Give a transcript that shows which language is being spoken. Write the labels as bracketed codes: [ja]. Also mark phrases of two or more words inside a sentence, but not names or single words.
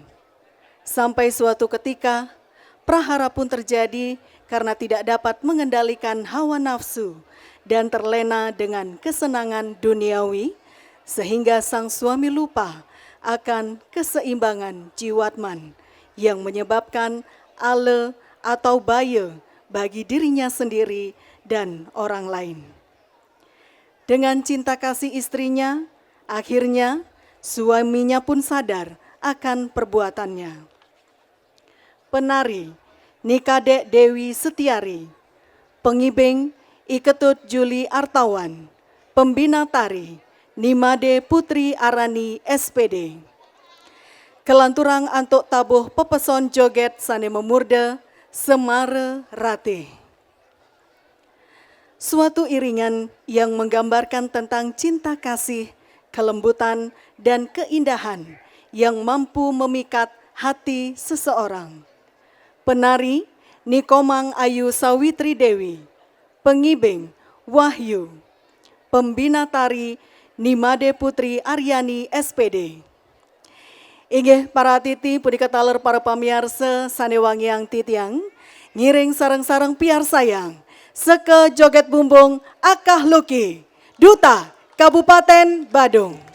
[id] Sampai suatu ketika, prahara pun terjadi karena tidak dapat mengendalikan hawa nafsu dan terlena dengan kesenangan duniawi, sehingga sang suami lupa akan keseimbangan jiwatman yang menyebabkan ale atau baya bagi dirinya sendiri dan orang lain. Dengan cinta kasih istrinya, akhirnya suaminya pun sadar akan perbuatannya. Penari Nikadek Dewi Setiari, pengibeng Iketut Juli Artawan, pembina tari Nimade Putri Arani SPD. [ban] Kelanturang antuk tabuh pepeson joget sane memurde Semare Rate. [id] Suatu iringan yang menggambarkan tentang cinta kasih, kelembutan, dan keindahan yang mampu memikat hati seseorang. Penari Nikomang Ayu Sawitri Dewi, pengibeng Wahyu, pembina tari Nimade Putri Aryani SPD. [ban] Inggih para titi punika taler para pamirsa sanewangi yang titiang, ngiring sarang-sarang piar sayang, seke joget bumbung akah luki, Duta Kabupaten Badung.